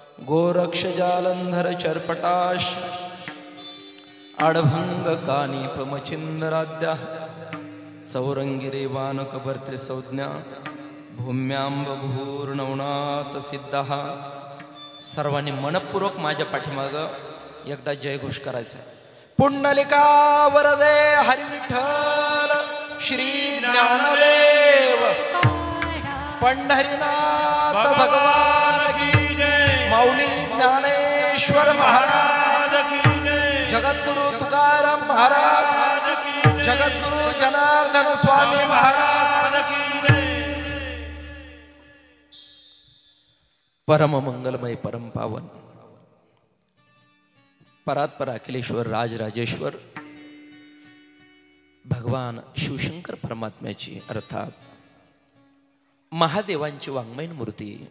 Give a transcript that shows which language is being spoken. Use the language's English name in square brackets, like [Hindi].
[Sanskrit] गोरक्षजालंधर चर्पटाश आडभंगकानीपमचिन्दराद्या चौरंगिरेवानकभर्तृसंज्ञा भूम्यांबभूर्णवनाथ सिद्धः। [Marathi] सर्वांनी मनपूर्वक माझ्या पाठीमागं एकदा जयघोष करायचा। पुंडलिका वरदे हरिविठ्ठल श्री ज्ञानदेव पंढरीनाथ भगवान की जय। माऊली ज्ञानेश्वर महाराज की जय। जगद्गुरु तुकाराम महाराज की जय। जगद्गुरु जनार्दन स्वामी महाराज की जय। परम मंगलमय परम पावन परात्पर अखिलेश्वर राजराजेश्वर भगवान शिवशंकर परमात्म्याची अर्थात महादेवांची वाङ्मयीन मूर्ती